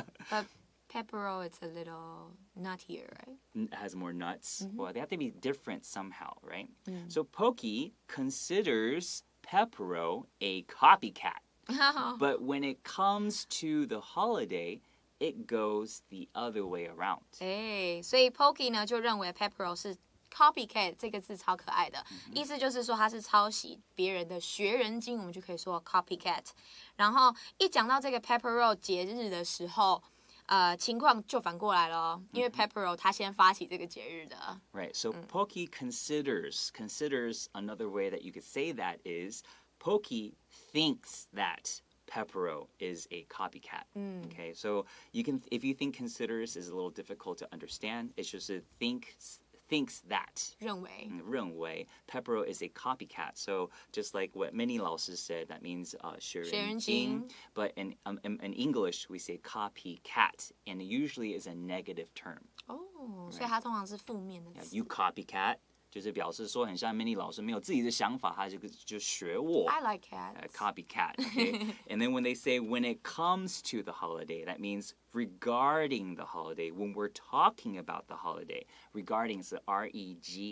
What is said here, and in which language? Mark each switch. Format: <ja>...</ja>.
<en>But pepero, it's a little nuttier, right? It has more nuts. Well, they have to be different somehow, right? So Pocky considers pepero a copycat. But when it comes to the holiday, it goes the other way around.</en> <zh>所以 Pocky 呢就认为 pepero 是 copycat 这个字超可爱的，意思就是说它是抄袭别人的学人精，我们就可以说 copycat。然后一讲到这个 pepero 节日的时候，情况就反过来了，因为 Pepero 他先发起这个节日的。</zh> <en>Right. So Pokey considers another way that you could say that is Pokey thinks that Pepero is a copycat. Okay. So if you think considers is a little difficult to understand, it's just a thinks that</en> <zh>认为</zh> <en>Pepero is a copycat. So just like what Minnie 老师 said, that means</en> <zh>学人精.</zh> <en>But in English, we say copycat, and it usually is a negative term.</en> <zh>所以它通常是负面的词。</zh> <en>You copycat.</en> <zh>就是表示说很像 Minnie 老师没有自己的想法，他就学我。</zh> <en>I like cats. Copycat. Okay? And then when they say when it comes to the holiday, that means regarding the holiday. When we're talking about the holiday, regarding is regarding.</en>